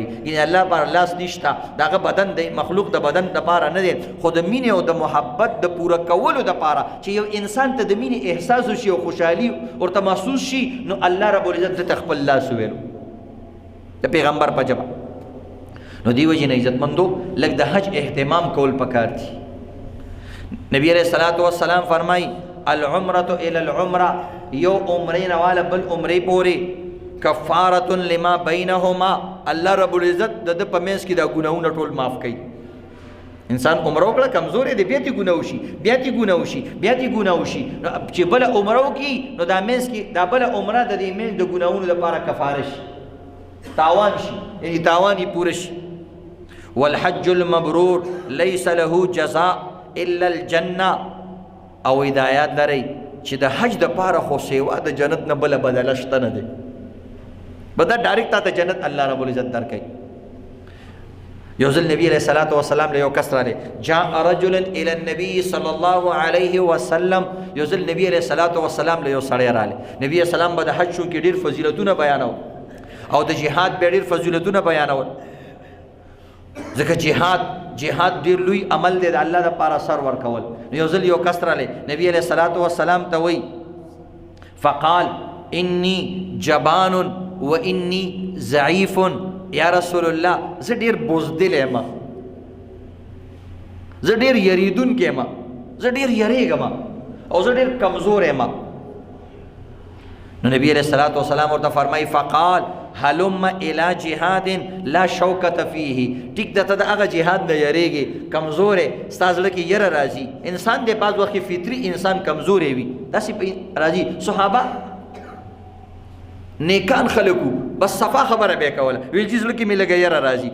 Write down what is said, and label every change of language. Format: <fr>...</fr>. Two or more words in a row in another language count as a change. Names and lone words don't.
<ps>یعنې الله لپاره لاس نشته، د هغه بدن دی، مخلوق د بدن دپاره نه دی، خو د مینې او د محبت د پوره کولو دپاره چې یو انسان ته د مینې احساس وشي او خوشحالي ورته محسوس شي، نو الله رب العزت دته خپل لاس وویلو د پیغمبر په ژبه. نو دې وجې نه عزتمندو لږ د حج اهتمام کول پکار دي. نبی علیہ الصلوۃ والسلام فرمایي</ps> <ar>العمرة الى العمرة،</ar> <ps>یو عمرې نه واله بل عمرې پورې</ps> <ar>کفارة لما بینهما،</ar> <ps>الله رب العزت د په منځ کې دا ګناهونه ټول معاف کوي. انسان عمره وکړه کمزورې دی، بیا دې ګناه وشي، بیا دې ګناه وشي، بیا دې ګناه وشي، نو چې بله عمره وکړي نو دا منځ کې دا بله عمره د دې منځ د ګناهونو لپاره کفاره شي، تاوان شي، یعنې تاوان یې پوره شي.</ps> <ar>والحج المبرور لیس له جزاء الا الجنه،</ar> <ps>او هدایات لرئ چې د حج د پاره خو سیوا د جنت نه بله بدله شته نه دی، بدا ډایرکټ تا ته جنت الله رب العزت درکوي. یو ځل نبی علیہ الصلوۃ والسلام له یو کس راغی،</ps> <ar>جاء رجل الى النبي صلی الله علیه وسلم،</ar> <ps>یو ځل نبی علیہ الصلوۃ والسلام له یو سړی راغی. نبی اسلام به د حج شو کې ډېر فضیلتونه بیانول او د جهاد به ډېر فضیلتونه بیانول، ځکه جهاد ډېر لوی عمل دی د الله دپاره سر ورکول. یو ځل یو کس راغی نبی علیہ الصلوۃ والسلام ته وایي</ps> <ar>فقال انی جبان و انی ضعیف، یا رسول الله</ar> <ps>زه ډېر بزدل یم زه ډېر یریدونکی یم، زه ډېر یریږم او زه ډېر کمزور یم. نو نبی علیہ الصلوۃ والسلام ورته فرمایي</ps> <ar>فقال هلم الى جهاد لا شوکة فیه.</ar> <ps>ټیک ده ته د هغه جهاد نه یریږي، کمزور ستا زړه کې یره راځي. انسان دی بعض وخت فطري انسان کمزوری وي، داسې راځي. صحابه نیکان خلکو بس صفا خبره به کوله، ویل چې زړه کې مې لږه یره راځي.</ps>